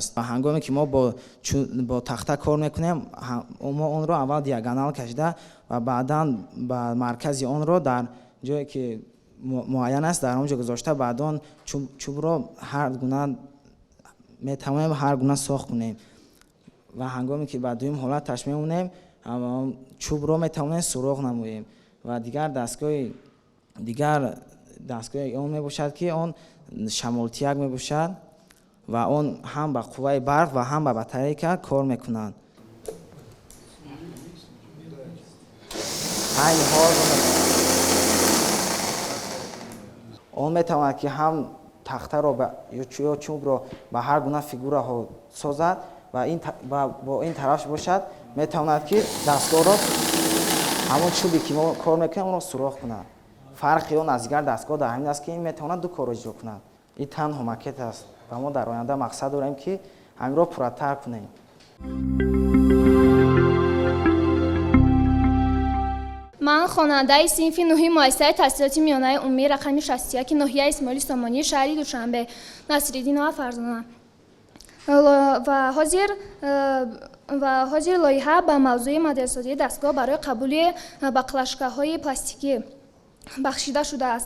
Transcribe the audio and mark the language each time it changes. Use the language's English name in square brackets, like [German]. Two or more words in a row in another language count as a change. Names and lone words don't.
[Tajik] ва ҳангоме ки мо бо тахта кор мекунем, мо онро аввал диагонал кашида ва баъдан бо марказ онро дар ҷое ки муайян аст дар онҷо гузошта, баъдан чӯбро ҳар гуна метавонем ҳар гуна сохт кунем ва ҳангоме ки баъд дуюм ҳолати ташмеъ мекунем чӯбро метавонем сӯрох намоем ва дигар дастгоҳ он мебошад ки он шмалтик мебошад ва он ҳам ба қувваи барқ ва ҳам ба батарейка кор мекунад. Айни ҳол он метавонад ки ҳам тахтаро ё чӯбро ба ҳар гуна фигураҳо созад ва бо ин тараф бошад, метавонад ки дастгоҳро ҳамон чӯбе ки мо кор мекунем онро суроხ кунад. фарқи он аз дигар дастгоҳ дар ҳамин аст ки ин метавонад ду корро иҷро кунад. ин танҳо макет аст ва мо дар оянда мақсад дорем ки ҳаминро пурратар кунем. ман хонандаи синфи нуҳи муассисаи таҳсилоти миёнаи умумии рақами 61 ноҳияи Исмоили Сомонии шаҳри Душанбе Насриддин Оқа Фарзона ва ҳозир лоиҳа ба мавзӯи моделсозии дастгоҳ барои қабули бақлашкаҳои пластикӣ бахшида шуда аст.